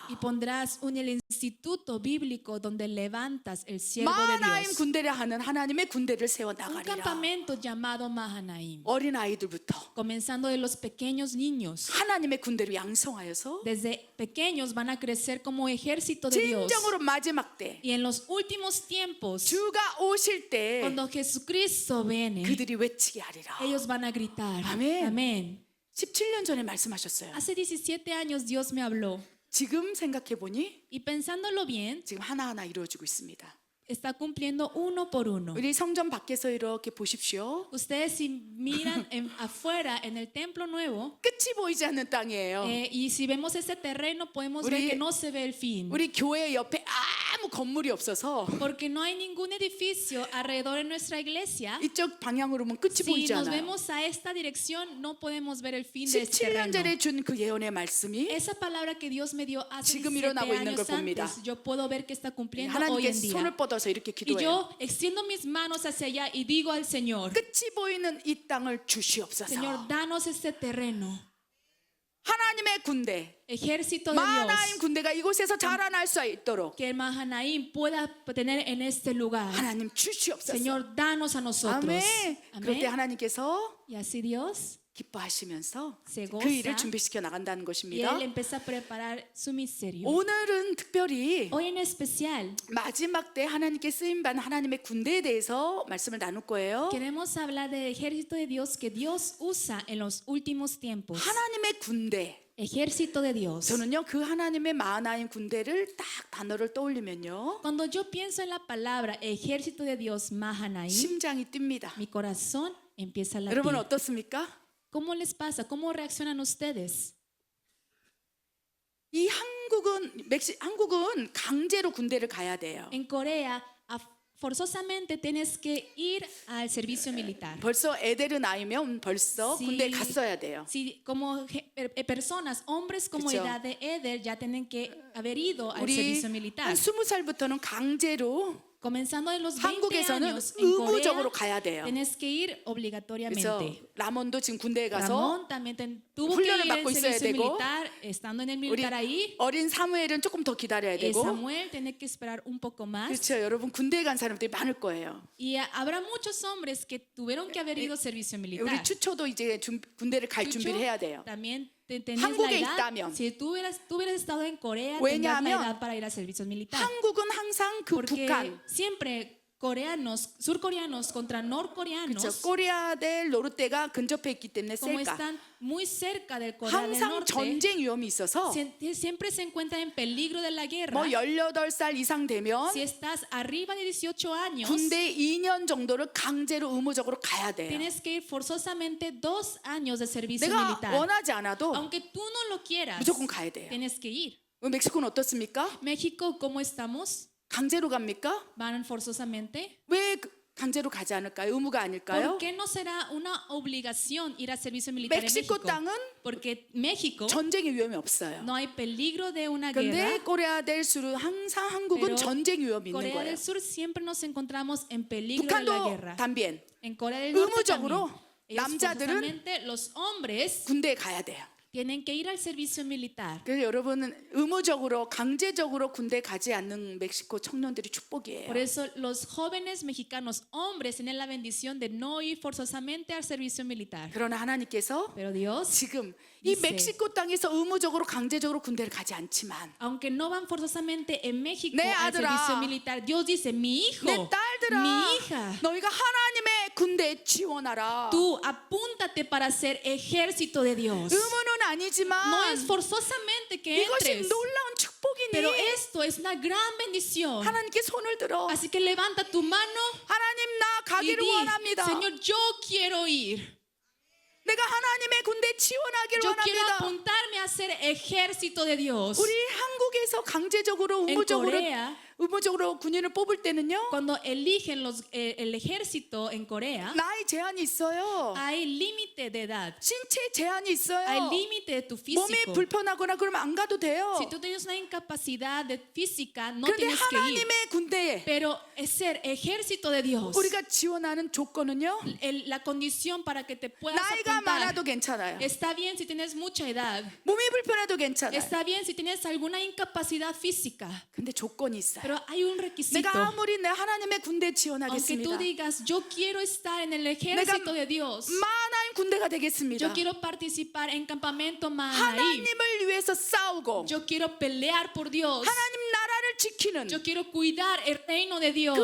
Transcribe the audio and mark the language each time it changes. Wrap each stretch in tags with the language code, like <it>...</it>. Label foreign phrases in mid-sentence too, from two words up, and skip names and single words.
<es>Y pondrás el instituto bíblico donde levantas el siervo de 마하나임 Dios.</es> <ko>군대를 하는 하나님의 군대를 세워</ko> <es>Un</es> <ko>나가리라.</ko> <es>campamento llamado Mahanaim.</es> <ko>어린 아이들부터</ko> <es>Comenzando de los pequeños niños.</es> <ko>하나님의 군대를 양성하여서</ko> <es>Desde pequeños van a crecer como ejército de Dios.</es> <ko>진정으로 마지막 때</ko> <es>Y en los últimos tiempos,</es> <ko>주가 오실 때</ko> <es>cuando Jesucristo viene,</es> <ko>그들이 외치게 하리라.</ko> <es>ellos van a gritar. Amén. Amén.</es> <ko>17년 전에 말씀하셨어요.</ko> <es>Hace 17 años Dios me habló.</es> <ko>지금 생각해 보니</ko> <es>Y pensándolo bien,</es> <ko>지금 하나하나 이루어지고 있습니다.</ko> <es>está cumpliendo uno por uno.</es> <ko>우리 성전 밖에서 이렇게 보십시오.</ko> <es>Ustedes si miran afuera en el templo nuevo,</es> <ko>끝이 보이지 않는 땅이에요.</ko> <es>y si vemos ese terreno podemos</es> <ko>우리-</ko> <es>ver que no se ve el fin.</es> <ko>우리 교회 옆에 아무 건물이 없어서</ko> <es>Porque no hay ningún edificio alrededor de nuestra iglesia.</es> <ko>이쪽 방향으로 보면 끝이</ko> <es>Si</es> <ko>보이지</ko> <es>nos</es> <ko>않아요.</ko> <es>vemos a esta dirección, no podemos ver el fin de este</es> <ko>17년</ko> <es>terreno.</es> <ko>전에 준 그 예언의 말씀이</ko> <es>Esa palabra que Dios me dio hace</es> <ko>지금 17 일어나고 있는 걸</ko> <es>años</es> <ko>봅니다.</ko> <es>antes, yo puedo ver que está cumpliendo hoy</es> <ko>하나님께</ko> <es>en día.</es> <ko>손을 뻗어서 이렇게</ko> <es>Y</es> <ko>기도해요.</ko> <es>yo extiendo mis manos hacia allá y digo al Señor,</es> <ko>끝이 보이는 이 땅을 주시옵소서.</ko> <es>Señor, danos este terreno.</es> <ko>하나님의 군대,</ko> <es>Ejército de 마하나임 Dios,</es> <ko>군대가 이곳에서 자라날 수 있도록</ko> <es>que el Mahanaim pueda tener en este lugar.</es> <ko>하나님 주시옵소서.</ko> <es>Señor, danos a nosotros.</es> <ko>아멘. 그럴 때</ko> <es>Amén.</es> <ko>하나님께서</ko> <es>Y así Dios,</es> <ko>기뻐하시면서</ko> <es>Se</es> <ko>그</ko> <es>goza.</es> <ko>일을 준비시켜 나간다는</ko> <es>y</es> <ko>것입니다.</ko> <es>Él empieza a preparar su misterio.</es> <ko>오늘은 특별히</ko> <es>Hoy en especial</es> <ko>마지막 때 하나님께 쓰임 받는 하나님의 군대에 대해서 말씀을 나눌 거예요.</ko> <es>queremos hablar del ejército de Dios que Dios usa en los últimos tiempos.</es> <ko>하나님의 군대.</ko> <es>Ejército de Dios.</es> <ko>저는요 그 하나님의 마하나임 군대를 딱 단어를 떠올리면요</ko> <es>Cuando yo pienso en la palabra ejército de Dios Mahanaim,</es> <ko>심장이 뜁니다.</ko> <es>mi corazón empieza a latir.</es> <ko>여러분 어떻습니까?</ko> <es>¿Cómo les pasa? ¿Cómo reaccionan ustedes?</es> <ko>이 한국은 강제로 군대를 가야 돼요.</ko> <es>En Corea, forzosamente tienes que ir al servicio militar.</es> <ko>벌써 애들은 나이면 벌써</ko> <es>Sí.</es> <ko>군대에 갔어야 돼요.</ko> <es>Si como personas, hombres como</es> <ko>그쵸.</ko> <es>edad de Eder ya tienen que haber ido al</es> <ko>우리</ko> <es>servicio militar.</es> <ko>한 20살부터는 강제로</ko> <es>Comenzando de los 20</es> <ko>한국에서는</ko> <es>años en</es> <ko>의무적으로 Corea, 가야 돼요.</ko> <es>tienes que ir</es> <ko>그래서</ko> <es>obligatoriamente.</es> <ko>라몬도 지금 군대에 가서</ko> <es>Ramón también tuvo que</es> <ko>훈련을</ko> <es>ir</es> <ko>받고</ko> <es>al</es> <ko>있어야</ko> <es>servicio</es> <ko>되고,</ko> <es>militar, estando en el</es> <ko>우리</ko> <es>militar ahí.</es> <ko>어린 사무엘은 조금 더 기다려야 되고</ko> <es>Samuel tiene que esperar un poco más.</es> <ko>그렇죠. 여러분 군대에 간 사람들이 많을 거예요.</ko> <es>Y habrá muchos hombres que tuvieron que haber ido al servicio</es> <ko>우리</ko> <es>militar.</es> <ko>추초도 이제 군대를 갈 Chucho, 준비를 해야 돼요.</ko> <es>también tenés</es> <ko>한국에</ko> <es>la edad.</es> <ko>있다면.</ko> <es>Si tú hubieras estado en Corea, tendrás la</es> <ko>왜냐하면</ko> <es>edad para ir al servicio militar.</es> <ko>한국은 항상 그</ko> <es>Porque</es> <ko>북한</ko> <es>siempre coreanos, surcoreanos contra norcoreanos,</es> <ko>그렇죠. 코리아 대 노르테가 근접해 있기 때문에</ko> <es>como</es> <ko>셀까.</ko> <es>están muy cerca del Corea del</es> <ko>항상</ko> <es>Norte,</es> <ko>전쟁 위험이 있어서</ko> <es>siempre se encuentran en peligro de la guerra.</es> <ko>뭐 18살 이상 되면</ko> <es>Si estás arriba de 18 años,</es> <ko>군대 2년 정도를 강제로 의무적으로 가야 돼요.</ko> <es>tienes que ir forzosamente 2 años de servicio</es> <ko>내가</ko> <es>militar.</es> <ko>원하지 않아도</ko> <es>Aunque tú no lo quieras,</es> <ko>무조건 가야 돼요.</ko> <es>tienes que ir.</es> <ko>멕시코는 어떻습니까?</ko> <es>México, ¿cómo estamos?</es> <ko>강제로 갑니까?</ko> <es>¿Van forzosamente?</es> <ko>왜 강제로 가지 않을까요? 의무가 아닐까요?</ko> <es>¿Por qué no será una obligación ir al servicio militar en 멕시코 México?</es> <ko>땅은</ko> <es>Porque México</es> <ko>전쟁의 위험이 없어요.</ko> <es>no hay peligro de una</es> <ko>근데</ko> <es>guerra. Corea del Sur</es> <ko>항상 한국은</ko> <es>Pero</es> <ko>전쟁 위험이 있는 Corea 거예요.</ko> <es>del Sur siempre nos encontramos en peligro de la</es> <ko>북한도</ko> <es>guerra.</es> <ko>단비엔</ko> <es>En Corea del Norte</es> <ko>의무적으로</ko> <es>también. Ellos</es> <ko>남자들은</ko> <es>forzosamente, los hombres</es> <ko>군대에 가야 돼요.</ko> <es>tienen que ir al servicio militar.</es> <ko>그래서 여러분은 의무적으로 강제적으로 군대 가지 않는 멕시코 청년들이 축복이에요.</ko> <es>Por eso los jóvenes mexicanos hombres tienen la bendición de no ir forzosamente al servicio militar.</es> <ko>그러나 하나님께서</ko> <es>Pero Dios,</es> <ko>지금 이</ko> <es>dice,</es> <ko>멕시코 땅에서 의무적으로 강제적으로 군대를 가지 않지만</ko> <es>aunque no van forzosamente en México</es> <ko>내</ko> <es>al</es> <ko>아들아,</ko> <es>servicio militar, Dios dice, mi hijo,</es> <ko>내 딸들아</ko> <es>mi hija,</es> <ko>너희가 하나님의 군대에 지원하라.</ko> <es>tú apúntate para ser ejército de Dios.</es> <ko>의무는 아니지만</ko> <es>No es forzosamente que</es> <ko>이것이</ko> <es>entres,</es> <ko>놀라운 축복이니</ko> <es>pero esto es una gran bendición.</es> <ko>하나님께 손을 들어</ko> <es>Así que levanta tu mano</es> <ko>하나님 나</ko> <es>y</es> <ko>가기를</ko> <es>di,</es> <ko>원합니다.</ko> <es>Señor, yo quiero ir.</es> <ko>내가 하나님의 군대에 지원하기를</ko> <es>Yo quiero</es> <ko>원합니다.</ko> <es>apuntarme a ser ejército de Dios.</es> <ko>우리 한국에서 강제적으로</ko> <es>En</es> <ko>의무적으로 Corea, 의무적으로 군인을 뽑을 때는요,</ko> <es>Cuando eligen el ejército en Corea,</es> <ko>나이 제한이 있어요.</ko> <es>hay límite de edad,</es> <ko>신체 제한이</ko> <es>hay</es> <ko>있어요.</ko> <es>límite de tu</es> <ko>몸이</ko> <es>físico.</es> <ko>불편하거나 그러면 안 가도 돼요.</ko> <es>Si tú tienes una incapacidad física, no</es> <ko>그런데</ko> <es>tienes que ir.</es> <ko>하나님의 군대에</ko> <es>Pero es ser ejército de Dios.</es> <ko>우리가 지원하는 조건은요,</ko> <es>La condición para que te puedas</es> <ko>나이가</ko> <es>apuntar.</es> <ko>많아도 괜찮아요.</ko> <es>Está bien si tienes mucha edad.</es> <ko>몸이 불편해도 괜찮아요.</ko> <es>Está bien si tienes alguna incapacidad física.</es> <ko>근데 조건이 있어요.</ko> <es>Pero hay un requisito.</es> <ko>내가 아무리 내 하나님의 군대에</ko> <es>Aunque</es> <ko>지원하겠습니다.</ko> <es>tú digas, yo quiero estar en el ejército de Dios.</es> <ko>만하임 군대가 되겠습니다.</ko> <es>Yo quiero participar en campamento Mahanaim.</es> <ko>하나님을 위해서 싸우고</ko> <es>Yo quiero pelear por Dios.</es> <ko>하나님 나라를 지키는</ko> <es>Yo quiero cuidar el reino de Dios.</es>